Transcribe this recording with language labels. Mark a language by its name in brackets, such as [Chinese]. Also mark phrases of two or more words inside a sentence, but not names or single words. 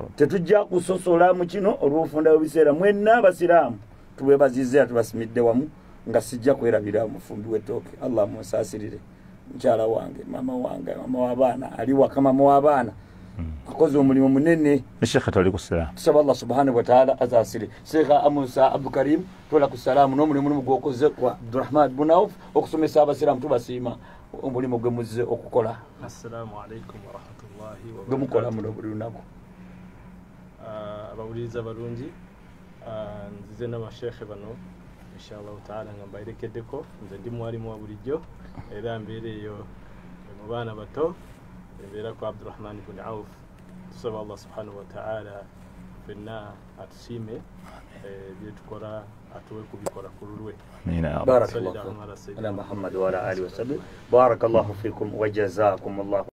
[Ganda] tetujja kusosola mu kino olw'ofunda ebiseera mwenna abasiraamu tubwebazize tubasimidde wamu nga sijja kwerabira mufumbi w'ettooke Allah musaasirire mukyala wange mama wange mama w'abaana ali waka mama w'abaana akoze omulimu munene Sheikh toli kusala tusaba Allah [Arabic] سبحانه وتعالى [Ganda] azasire Sheikh Amusa Abdul Karim tola kusalamu n'omulimu gwokoze kwa Abdurrahman bin Auf okusomesa abasiraamu tubasiima omulimu gwe muzze okukola [Arabic] السلام عليكم ورحمة الله وبركاته [Ganda] gumukola muno buli lunaku abawuliza balungi nzize n'abashekhe bano [Arabic] إن شاء الله تعالى [Ganda] nga mbayirekeddeko nze ndi mwalimu wa bulijjo era mbeereeyo mu baana bato mbeera ku Abdurrahman bin Auf tusaba Allah [Arabic] سبحانه وتعالى [Ganda] fenna atusiime byetukola atuwe kubikola ku lulwe [Arabic] بارك الله على محمد وعلى آله وصحبه بارك الله فيكم وجزاكم الله